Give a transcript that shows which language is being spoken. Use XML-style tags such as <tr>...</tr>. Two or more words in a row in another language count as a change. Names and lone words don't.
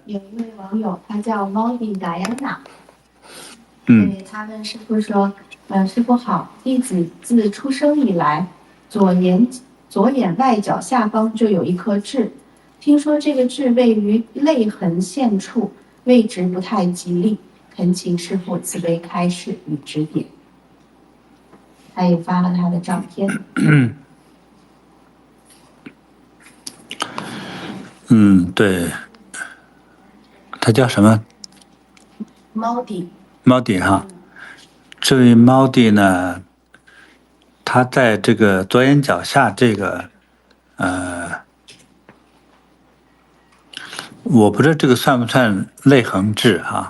<zh>有一位網友，他叫貓蒂達安娜。他問師父說：“師父好，弟子自出生以來，左眼外角下方就有一顆痣，聽說這個痣位於淚痕線處，位置不太吉利，懇請師父慈悲開示與指點。” 他也發了他的照片。對，他叫什麼？貓蒂。猫蒂哈。這位猫蒂呢，他在這個左眼角下這個，我不知道這個算不算淚痕痣哈？</zh>